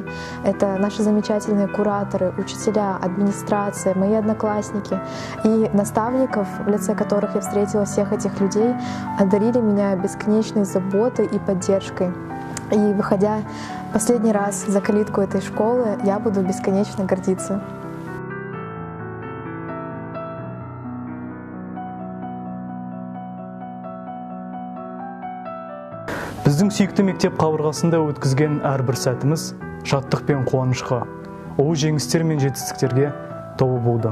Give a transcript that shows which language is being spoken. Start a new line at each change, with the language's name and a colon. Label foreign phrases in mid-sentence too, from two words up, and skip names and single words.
Russian: Это наши замечательные кураторы, учителя, администрация, мои одноклассники и наставников, в лице которых я встретила всех этих людей, одарили меня бесконечной заботой и поддержкой. И выходя последний раз за калитку этой школы, я буду бесконечно гордиться.
Kazakh: Біздің сүйікті мектеп қабырғасында өткізген әрбір сәтіміз шаттық пен қуанышқа, ұлы жеңістер мен жетістіктерге толы болды.